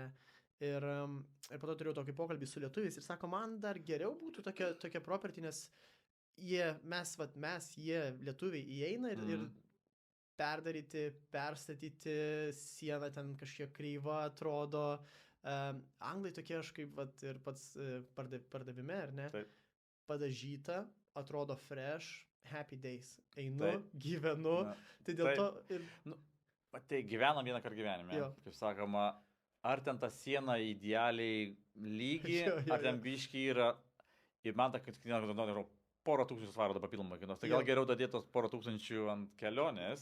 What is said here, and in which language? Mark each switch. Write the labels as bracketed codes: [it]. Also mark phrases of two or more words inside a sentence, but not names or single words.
[lt] Ir po to turėjau tokį pokalbį su lietuviais ir sako, man dar geriau būtų tokia property, nes jie lietuviai įeina ir perdaryti, perstatyti, siena ten kažkiek kreiva atrodo. Anglai tokie aš kaip ir pats pardavime, ar ne? Taip. Padažyta, atrodo [en] fresh, happy days. [lt] Einu, gyvenu. Tai dėl to ir... Tai gyvenam vieną kartą gyvenime, kaip sakoma. Ar ten ta siena idealiai lygi, ar ten biški yra, ir man ta, kad porą tūkstančių svarų da papildomai kainuos. Tai gal geriau dadėtos porą tūkstančių ant kelionės.